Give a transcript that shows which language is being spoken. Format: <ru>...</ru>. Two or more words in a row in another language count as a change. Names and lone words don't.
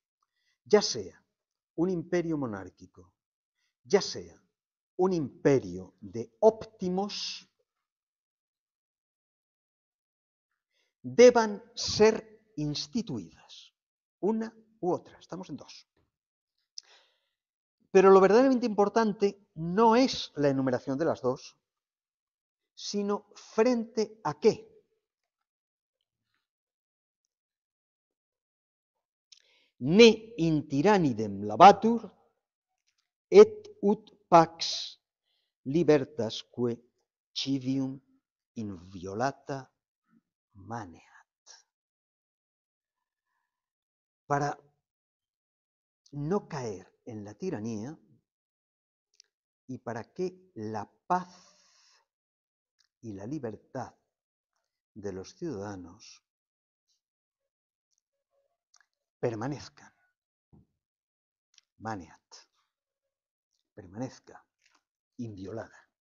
<es>Ya sea un imperio monárquico, ya sea un imperio de óptimos, deban ser instituidas, una u otra, estamos en dos. Pero lo verdaderamente importante no es la enumeración de las dos, sino frente a qué.</es> <la>Ne in tyrannidem labatur, et ut pax libertasque civium inviolata maneat.</la> <es>Para no caer en la tiranía y para que la paz y la libertad de los ciudadanos permanezcan, maneat, permanezca inviolada.</es>